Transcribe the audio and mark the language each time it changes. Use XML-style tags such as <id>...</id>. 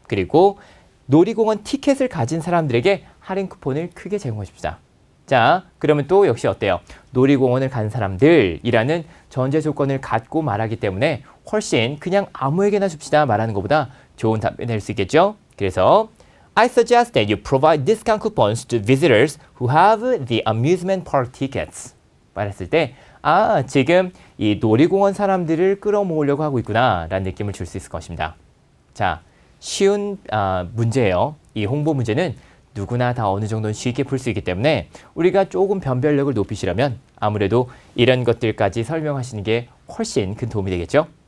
<ko>그리고 놀이공원 티켓을 가진 사람들에게 할인 쿠폰을 크게 제공해 줍시다. 자, 그러면 또 역시 어때요? 놀이공원을 간 사람들이라는 전제 조건을 갖고 말하기 때문에 훨씬 그냥 아무에게나 줍시다 말하는 것보다 좋은 답변이 될 수 있겠죠?</ko> <en>그래서 I suggest that you provide discount coupons to visitors who have the amusement park tickets.</en> <ko>말했을 때 지금 이 놀이공원 사람들을 끌어모으려고 하고 있구나 라는 느낌을 줄 수 있을 것입니다. 자, 쉬운 문제예요. 이 홍보 문제는 누구나 다 어느 정도는 쉽게 풀 수 있기 때문에 우리가 조금 변별력을 높이시려면 아무래도 이런 것들까지 설명하시는 게 훨씬 큰 도움이 되겠죠.</ko>